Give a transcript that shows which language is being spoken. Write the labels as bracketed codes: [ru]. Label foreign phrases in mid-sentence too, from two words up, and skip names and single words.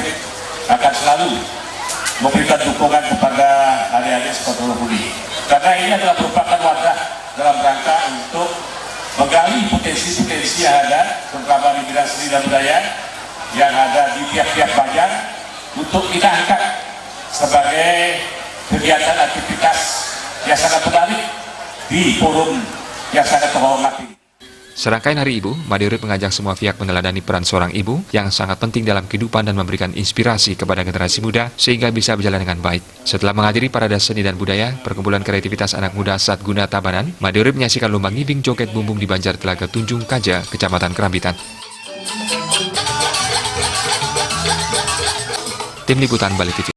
[id] akan selalu memberikan dukungan kepada adik-adik sekolah budi karena ini adalah merupakan wadah dalam rangka untuk menggali potensi-potensi yang ada terutama di bidang seni dan budaya yang ada di tiap-tiap bagian untuk kita angkat sebagai kegiatan aktivitas yang sangat menarik di forum yang sangat terhormat. Serangkaian Hari Ibu, Made Urip mengajak semua pihak meneladani peran seorang ibu yang sangat penting dalam kehidupan dan memberikan inspirasi kepada generasi muda sehingga bisa berjalan dengan baik. Setelah menghadiri Parade Seni dan Budaya, Perkumpulan Kreativitas Anak Muda Sadguna Tabanan, Made Urip menyaksikan lomba ngibing joget bumbung di Banjar Telaga Tunjung Kaja, Kecamatan Kerambitan. Tim Liputan Bali TV.